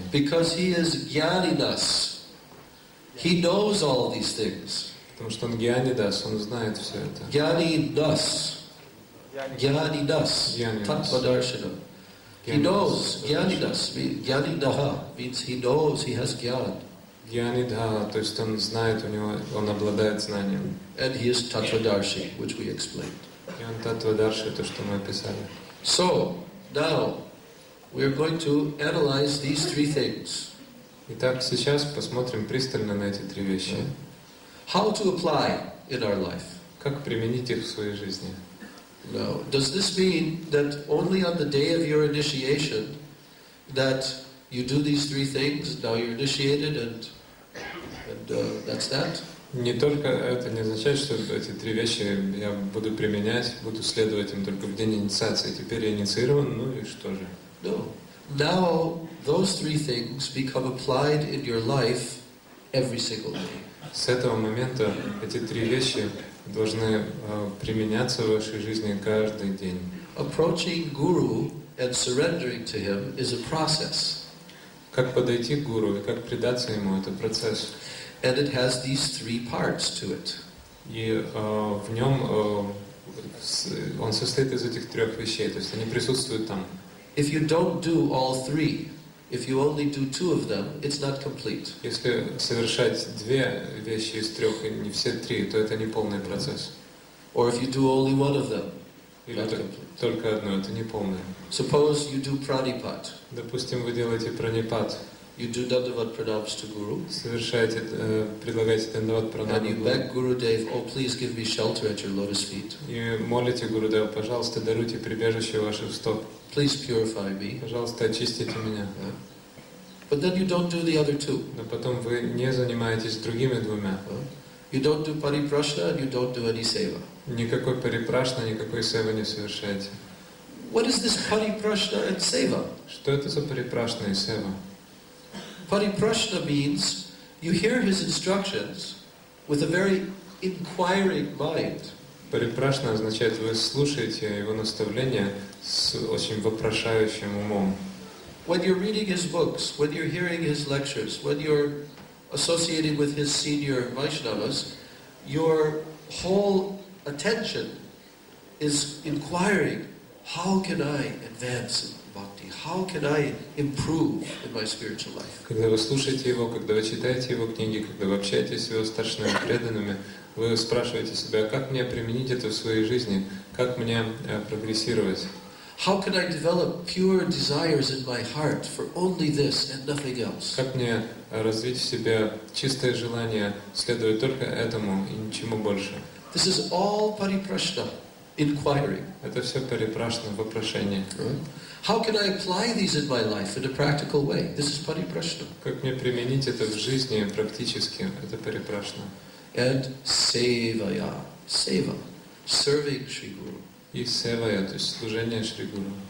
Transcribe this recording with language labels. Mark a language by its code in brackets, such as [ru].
[en] Because he is jnaninas. He knows all these things. [ru] Потому что он гьянидас, он знает все это. [en] Jnaninas. Jnaninas. Tattvadarshana. He knows. Jnaninas. Jnanidaha means he knows, he has jnana. [ru] Гьянидха, то есть он знает, он обладает знанием. [en] And he is Tattvadarshi, which we explained. [ru] И он Таттвадарши, то, что мы описали. [en] So, now, we are going to analyze these three things. [ru] Итак, сейчас посмотрим пристально на эти три вещи. [en] How to apply in our life. [ru] Как применить их в своей жизни? [en] Now, does this mean that only on the day of your initiation that you do these three things, now you're initiated and that's that? [ru] Не только это не означает, что эти три вещи я буду применять, буду следовать им только в день инициации. Теперь я инициирован, ну и что же? [en] No. now those three things become applied in your life every single day. [ru] С этого момента эти три вещи должны применяться в вашей жизни каждый день. [en] Approaching Guru and surrendering to him is a process. [ru] Как подойти к гуру и как предаться ему — это процесс. [en] And it has these three parts to it. [ru] И в нем он состоит из этих трех вещей, то есть они присутствуют там. [en] If you don't do all three, if you only do two of them, it's not complete. [ru] Если совершать две вещи из трех и не все три, то это не полный процесс. [en] Or if you do only one of them, [ru] Или [en] not complete. [ru] только одно, это не полное. [en] Suppose you do pranipat. [ru] Допустим, вы делаете пранипат, [en] You do Dandavat pranams to Guru, [ru] совершаете, предлагаете дандават [en] and [ru] пранаму [en] you [ru] гуру, [en] beg Gurudev, oh please give me shelter at your lotus feet. [ru] и молите Гурудева: пожалуйста, даруйте прибежище ваших стоп, [en] Please purify me. [ru] пожалуйста, очистите меня. [en] But then you don't do the other two. [ru] Но потом вы не занимаетесь другими двумя. [en] You don't do pariprashna and you don't do any seva. [ru] Никакой парипрашна, никакой севы не совершаете. [en] What is this pariprashna and seva? [ru] Что это за парипрашна и сева? [en] Pariprashna means you hear his instructions with a very inquiring mind. [ru] Парипрашна означает, вы слушаете его наставления с очень вопрошающим умом. [en] When you're reading his books, when you're hearing his lectures, when you're associated with his senior Vaishnavas, your whole attention is inquiring, how can I advance in bhakti? How can I improve in my spiritual life? [ru] Когда вы слушаете его, когда вы читаете его книги, когда вы общаетесь с его старшими преданными, вы спрашиваете себя: как мне применить это в своей жизни, как мне прогрессировать? [en] How can I develop pure desires in my heart for only this and nothing else? [ru] Как мне развить в себе чистое желание следовать только этому и ничему больше? [en] This is all pariprashna, inquiring. [ru] Это все парипрашна, вопрошение. [en] How can I apply these in my life in a practical way? This is pariprashna. [ru] Как мне применить это в жизни практически? Это парипрашна. [en] And sevaya, seva, serving Sri Guru. [ru] И севая, то есть служение Шри Гуру.